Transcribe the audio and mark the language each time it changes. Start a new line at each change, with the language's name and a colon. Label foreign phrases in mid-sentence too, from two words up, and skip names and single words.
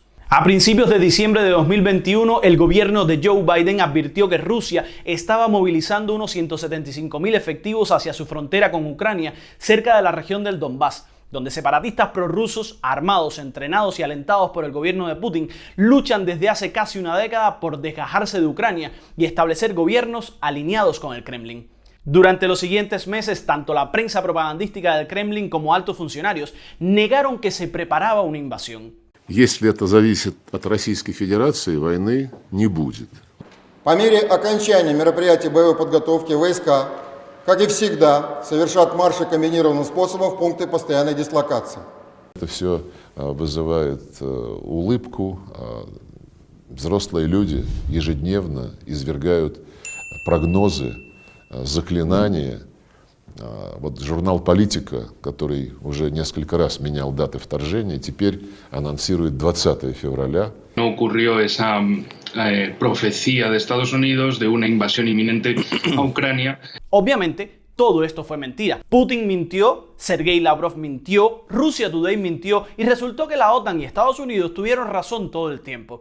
Spanish: A principios de diciembre de 2021, el gobierno de Joe Biden advirtió que Rusia estaba movilizando unos 175.000 efectivos hacia su frontera con Ucrania, cerca de la región del Donbass, donde separatistas prorrusos, armados, entrenados y alentados por el gobierno de Putin, luchan desde hace casi una década por desgajarse de Ucrania y establecer gobiernos alineados con el Kremlin. Durante los siguientes meses, tanto la prensa propagandística del Kremlin como altos funcionarios negaron que se preparaba una invasión.
Russian: Если это зависит от Российской Федерации, войны не будет. По мере окончания мероприятий боевой подготовки войска, как и всегда, совершат марши комбинированным способом в пункты постоянной дислокации. Это все вызывает улыбку. Взрослые люди ежедневно извергают прогнозы, заклинания. Вот журнал «Политика», который уже несколько раз менял даты вторжения, теперь анонсирует 20 февраля.
Spanish: No ocurrió esa profecía de Estados Unidos de una invasión inminente a Ucrania. Obviamente, todo esto fue mentira. Putin mintió, Sergei Lavrov mintió, Russia Today mintió y resultó que la OTAN y Estados Unidos tuvieron razón todo el tiempo.